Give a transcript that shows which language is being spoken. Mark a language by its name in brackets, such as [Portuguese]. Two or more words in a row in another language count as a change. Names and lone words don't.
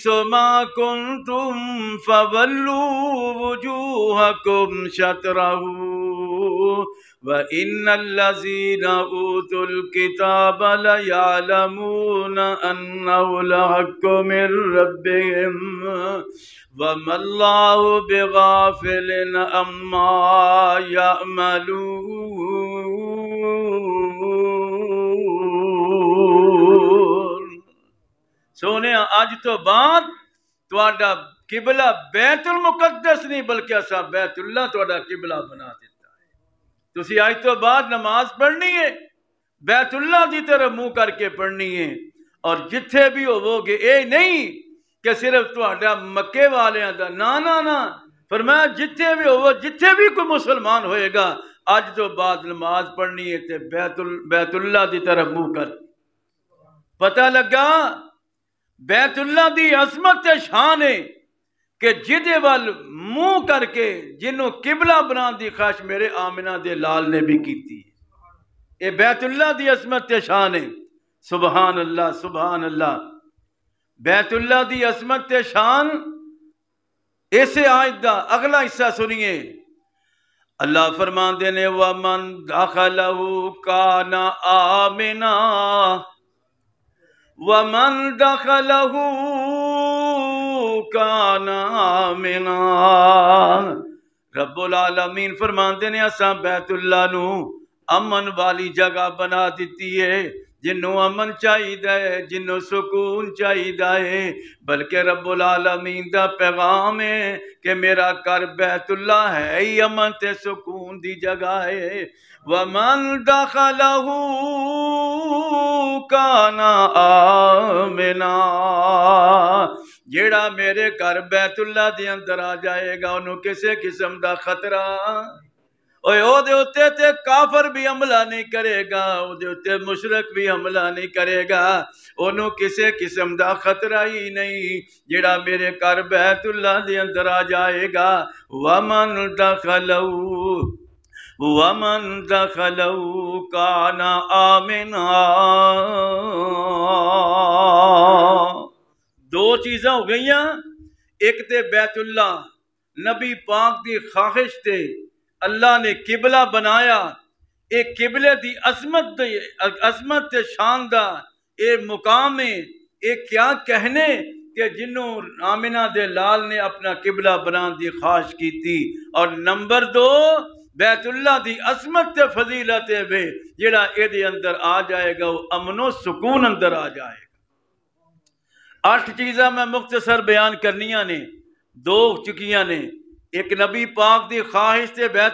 [Arabic] مَا كُنْتُمْ فَوَلُّوا وُجُوهَكُمْ شَطْرَهُ وَإِنَّ الَّذِينَ أُوتُوا الْكِتَابَ لَيَعْلَمُونَ أَنَّهُ الْحَقُّ مِنْ رَبِّهِمْ وَمَا اللَّهُ بِغَافِلٍ عَمَّا [Punjabi] يَعْمَلُونَ سونے آج تو بعد تہاڈا قبلہ بیت المقدس نہیں بلکہ اسا بیت اللہ تہاڈا قبلہ بنا دیتا تسی آج تو بعد نماز پڑھنی ہے بیت اللہ دی طرف منہ کر کے پڑھنی ہے اور جتھے بھی ہوو گے اے نہیں کہ صرف تہاڈا مکے والیاں دا نا فرمایا جتھے بھی ہوو جتھے بھی کوئی مسلمان ہوئے گا آج تو بعد نماز پڑھنی ہے تے بیت اللہ دی طرف منہ کر پتہ لگا بیت اللہ دی عظمت تے شان ہے کہ جدے وال منہ کر کے جنوں قبلہ بنان دی خواہش میرے آمنہ دے لال نے بھی کیتی اے بیت اللہ دی عظمت تے شان ہے [Arabic] سبحان اللہ سبحان اللہ [Punjabi] بیت اللہ دی عظمت تے شان ایسے آیت دا اگلا حصہ سنیے اللہ فرماندے نے [Arabic] وَمَن دَخَلَهُ كَانَ آمِنًا وَمَن دَخَلَهُ كَانَ آمِنًا [Punjabi] رب العالمین فرماندے نے اساں بیت اللہ نو امن والی جگہ بنا دیتی ہے جنوں امن چاہیدا ہے جنوں سکون چاہیدا ہے بلکہ رب العالمین دا پیغام ہے کہ میرا گھر بیت اللہ ہے ہی امن تے سکون دی جگہ ہے [Arabic] وَمَن دَخَلَهُ كَانَ آمِنًا [Punjabi] جیڑا میرے گھر بیت اللہ دے اندر آ جائے گا انہوں کسے قسم دا خطرہ او دے اتے تے کافر بھی حملہ نہیں کرے گا او دے اتے مشرک بھی حملہ نہیں کرے گا انہوں کسے قسم دا خطرہ ہی نہیں جیڑا میرے گھر بیت اللہ دے اندر آ جائے گا وَمَن [Arabic] دَخَلَهُ كَانَ آمِنًا [Punjabi] دو چیزاں ہو گئیاں ایک تے بیت اللہ نبی پاک دی خواہش تے اللہ نے قبلہ بنایا ایک قبلے دی عظمت تے شان دا اے مقام ہے ایک کیا کہنے کہ جنوں آمنہ دے لال نے اپنا قبلہ بنان دی خواہش کی تھی اور نمبر دو بیت اللہ دی عظمت تے فضیلت ہے جڑا اے دے اندر آ جائے گا وہ امن و سکون اندر آ جائے گا 8 چیزاں میں مختصر بیان کرنیاں نے 2 چکیاں نے ایک نبی پاک دی خواہش تے بیت